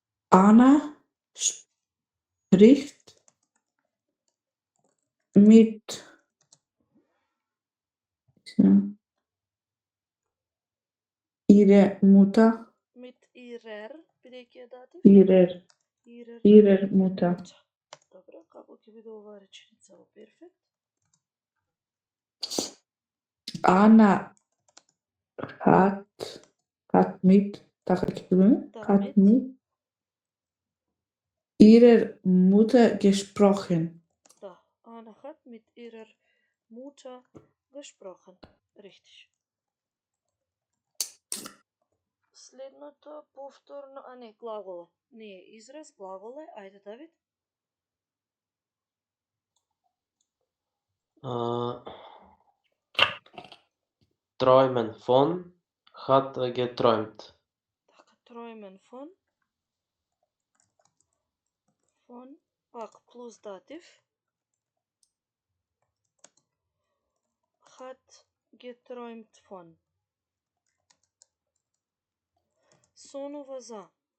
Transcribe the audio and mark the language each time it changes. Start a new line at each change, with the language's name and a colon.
German: Anna spricht mit ihrer Mutter, Mit ihrer,
Macedonian: бидејќи е датив?
German: ihrer Mutter.
Macedonian: Добро, како ќе биде оваа реченица во перфект? Anna
German: hat mit,
Macedonian: така ќе биде, Да,
German: hat mit. mit ihrer Mutter gesprochen. Да, Anna hat mit ihrer Mutter gesprochen. Richtig.
Macedonian: Следното повторно, глаголе. Не е израз, глаголе. Ајде, Давид.
German: Träumen von hat geträumt. Така, träumen von.
Macedonian: Von, пак плюс датив.
German: Hat geträumt von.
Macedonian: Сонува за.